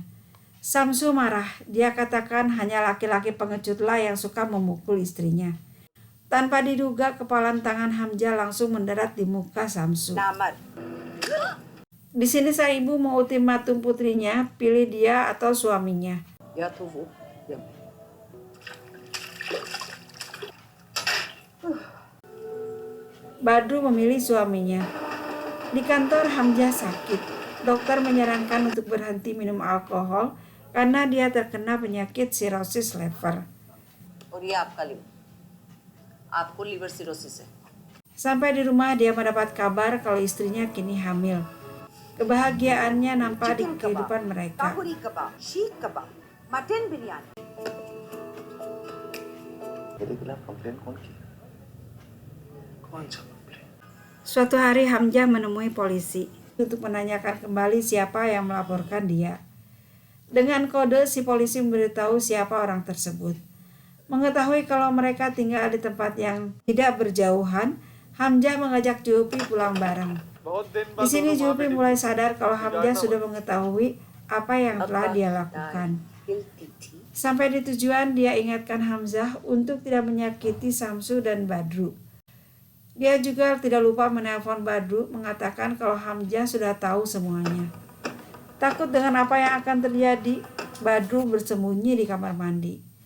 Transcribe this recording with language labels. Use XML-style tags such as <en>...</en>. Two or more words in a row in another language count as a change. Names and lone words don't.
<id>Samsu marah, dia katakan hanya laki-laki pengecutlah yang suka memukul istrinya. Tanpa diduga, kepalan tangan Hamzah langsung mendarat di muka Samsu. Di sini sang ibu mau ultimatum putrinya, pilih dia atau suaminya.</id> <hi>या तो वो या</hi> <id>Badru memilih suaminya. Di kantor, Hamzah sakit. Dokter menyarankan untuk berhenti minum alkohol karena dia terkena penyakit sirosis lever.</id> <hi>और ये आपका लिवर आपको</hi> <en>liver cirrhosis</en> <hi>है</hi> <id>Sampai di rumah, dia mendapat kabar kalau istrinya kini hamil. Kebahagiaannya nampak di kehidupan mereka.</id> <hi>ताहुरी कबाब शीख कबाब मटन बिरयानी मेरे खिलाफ कंप्लेन कौन की? कौन सा कंप्लेन?</hi> <id>Suatu hari Hamzah menemui polisi untuk menanyakan kembali siapa yang melaporkan dia. Dengan kode, si polisi memberitahu siapa orang tersebut. Mengetahui kalau mereka tinggal di tempat yang tidak berjauhan, Hamzah mengajak Julfi pulang bareng. Di sini Julfi mulai sadar kalau Hamzah sudah mengetahui apa yang telah dia lakukan.</id> <hi>हिलती थी</hi> <id>Sampai di tujuan, dia ingatkan Hamzah untuk tidak menyakiti Samsu dan Badru. Dia juga tidak lupa menelpon Badru mengatakan kalau Hamzah sudah tahu semuanya. Takut dengan apa yang akan terjadi, Badru bersembunyi di kamar mandi.</id>